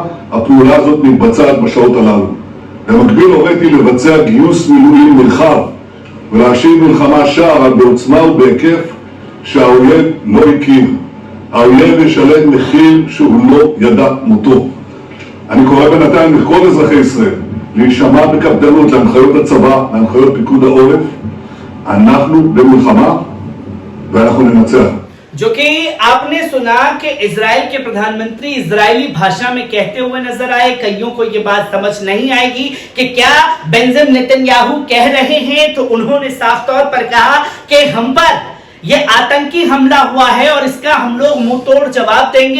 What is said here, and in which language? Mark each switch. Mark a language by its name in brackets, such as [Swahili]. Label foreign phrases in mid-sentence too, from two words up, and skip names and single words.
[Hebrew] הפעולה הזאת מתבצעת בשעות הללו. במקביל הוריתי לבצע גיוס מילואים נרחב ולהשיב מלחמה שער בעוצמה ובהיקף שהאויב לא הכיר. האויב ישלם מחיר שהוא לא ידע מותו. אני קורא בינתיים לכל אזרחי ישראל להישמע בקפדנות להנחיות הצבא, להנחיות פיקוד העורף. אנחנו במלחמה ואנחנו ננצח. [Hindi] जो कि आपने सुना कि इजराइल के प्रधानमंत्री इजरायली भाषा में कहते हुए नजर आए। कईयों को यह बात समझ नहीं आएगी कि क्या बेंजामिन नेतन्याहू कह रहे हैं, तो उन्होंने साफ तौर पर कहा कि हम पर यह आतंकी हमला हुआ है और इसका हम लोग मुंह तोड़ जवाब देंगे।